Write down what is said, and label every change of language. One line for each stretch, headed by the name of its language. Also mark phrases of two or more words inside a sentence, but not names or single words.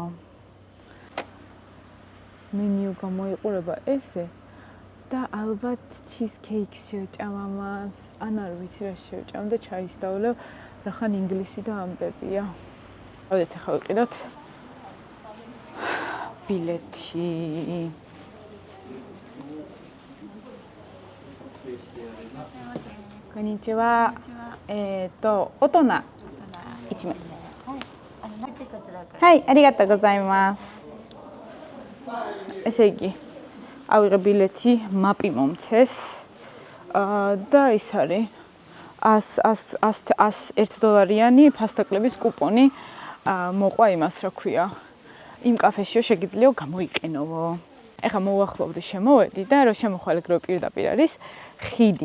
Georgian: მენიუ გამოიყურება ესე და ალბათ cheesecake შევჭამ ამას, ან არ ვიცი რა შევჭამ და ჩაისდავლევ, რახან ინგლისი და ამბებია. ავიდეთ ახლა ვიყიდოთ ბილეთი.
Japanese: Konnichiwa. 大人。1名。はい、ありがとうございます。
Georgian: ესე იგი, ავიღე ბილეთი, მაპი მომცეს. და ის არის 100 დოლარიანი ფასტაკლების კუპონი მოყვა იმას, რა ქვია. იმ კაფეშიო შეგიძლიო გამოიყენოვო. ეხლა მოვახლოვდი, შემოვედი და რო შემოხვალე პირდაპირ არის ხიდი.